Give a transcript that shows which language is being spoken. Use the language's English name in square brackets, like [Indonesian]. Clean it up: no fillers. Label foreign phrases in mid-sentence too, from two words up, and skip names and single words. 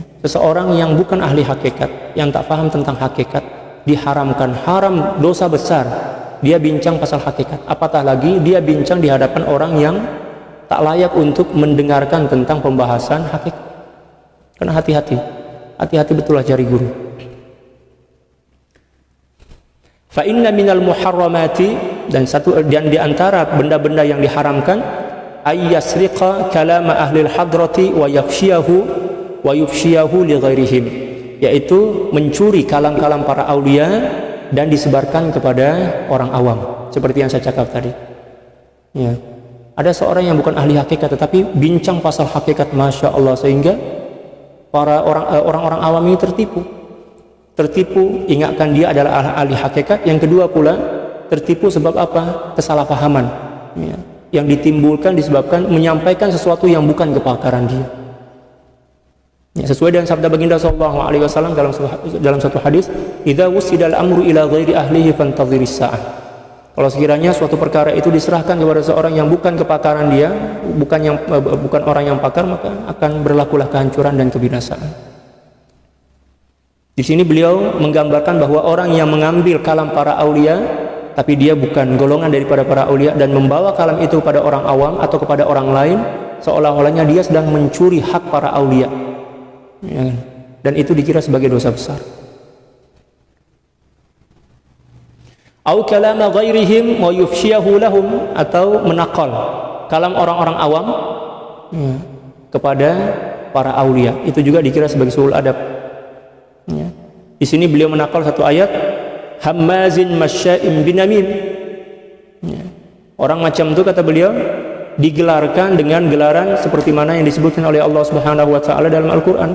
[Malay] Seseorang yang bukan ahli hakikat, yang tak faham tentang hakikat, diharamkan, haram, dosa besar. Dia bincang pasal hakikat. Apatah lagi dia bincang di hadapan orang yang tak layak untuk mendengarkan tentang pembahasan hakikat. Karena hati-hati betullah jari guru. [Arabic] فإن من المحرمات, [Malay] dan di antara benda-benda yang diharamkan, [Arabic] أن يسرق كلام أهل الحضرة ويفشيه لغيرهم, [Malay] yaitu mencuri kalam-kalam para aulia dan disebarkan kepada orang awam, seperti yang saya cakap tadi. Ya. Ada seorang yang bukan ahli hakikat tetapi bincang pasal hakikat, [Arabic] ما شاء الله, [Malay] sehingga para orang-orang awam ini tertipu, ingatkan dia adalah ahli hakikat. Yang kedua pula tertipu sebab apa? Kesalahpahaman. Ya. Yang ditimbulkan disebabkan menyampaikan sesuatu yang bukan kepakaran dia. Ya, sesuai dengan sabda baginda [Arabic] صلى الله عليه وسلم [Malay] dalam satu hadis, [Arabic] "إذا وسد الأمر إلى غير أهله فانتظر الساعة." [Malay] Kalau sekiranya suatu perkara itu diserahkan kepada seorang yang bukan kepakaran dia, bukan orang yang pakar, maka akan berlakulah kehancuran dan kebinasaan. Di sini beliau menggambarkan bahwa orang yang mengambil kalam para aulia tapi dia bukan golongan daripada para aulia dan membawa kalam itu kepada orang awam atau kepada orang lain, seolah-olahnya dia sedang mencuri hak para aulia, ya, dan itu dikira sebagai dosa besar. [Arabic] أو كلام غيرهم ويفشيه لهم, [Malay] atau menakal kalam orang-orang awam, ya, kepada para aulia, itu juga dikira sebagai [Arabic] سوء الأدب. [Malay] Ya. Di sini beliau menakal satu ayat, [Arabic] هماز مشاء بنميم. [Malay] Ya. Orang macam itu, kata beliau, digelarkan dengan gelaran seperti mana yang disebutkan oleh [Arabic] الله سبحانه وتعالى [Malay] dalam Al-Qur'an.